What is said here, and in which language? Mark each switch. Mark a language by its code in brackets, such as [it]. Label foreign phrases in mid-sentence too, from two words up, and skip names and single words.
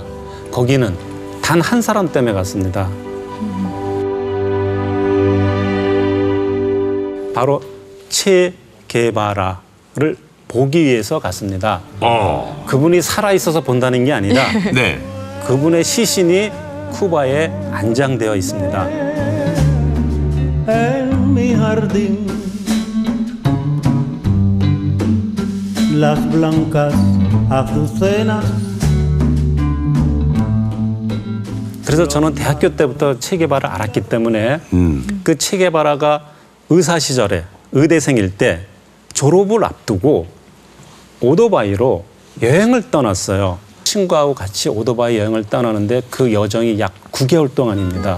[ko] 거기는 단 한 사람 때문에 갔습니다. 바로 체 게바라를 보기 위해서 갔습니다. 그분이 살아 있어서 본다는 게 아니라 네. 그분의 시신이 쿠바에 안장되어 있습니다. [es] En mi jardín, las blancas azucenas. [ko] 그래서 저는 대학교 때부터 체게바라를 알았기 때문에 그 체게바라가 의사 시절에 의대생일 때 졸업을 앞두고 오토바이로 여행을 떠났어요. 친구하고 같이 오토바이 여행을 떠나는데 그 여정이 약 9개월 동안입니다.